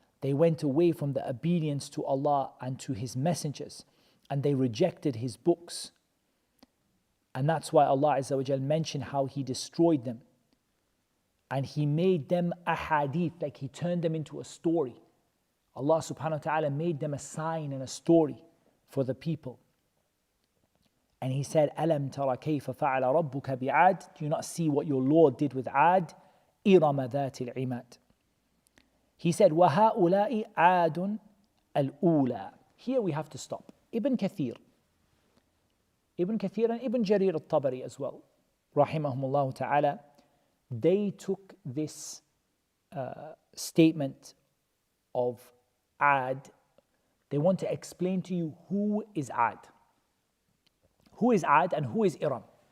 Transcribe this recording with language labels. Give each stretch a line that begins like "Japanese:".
English: They went away from the obedience to Allah and to His messengers, and they rejected His books. And that's why Allah Azza wa Jal mentioned how He destroyed them. And He made them ahadith, like He turned them into a story. Allah subhanahu wa ta'ala made them a sign and a story for the people. And He said,
Arabic: أَلَمْ تَرَ كَيْفَ فَعَلَ رَبُّكَ بِعَادٍ.
English: Do you not see what your Lord did with Ad?
Arabic: إِرَمَ ذَاتِ الْعِمَادِ.
English: He said,
Arabic: وَهَؤُلَاءِ عَادٌ الْأُولَى.
English: Here we have to stop. Ibn Kathir and Ibn Jarir al-Tabari as well, rahimahumullah ta'ala, they took this statement of Ad. They want to explain to you who is Ad. Who is Ad and who is Iram?